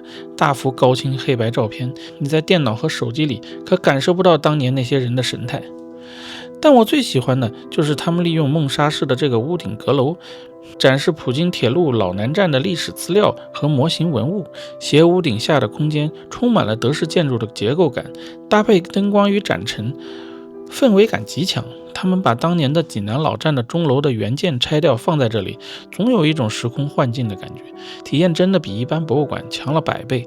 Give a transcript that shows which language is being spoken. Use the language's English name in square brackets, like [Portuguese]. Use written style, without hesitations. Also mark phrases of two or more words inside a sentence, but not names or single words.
[Chinese] 大幅高清黑白照片，你在電腦和手機裡可感受不到當年那些人的神態。但我最喜歡的就是他們利用孟沙式的這個屋頂閣樓，展示普京鐵路老南站的歷史資料和模型文物。斜屋頂下的空間充滿了德式建築的結構感，搭配燈光與展陳，氛圍感極強。他們把當年的濟南老站的鐘樓的原件拆掉放在這裡，總有一種時空幻境的感覺，體驗真的比一般博物館強了100倍。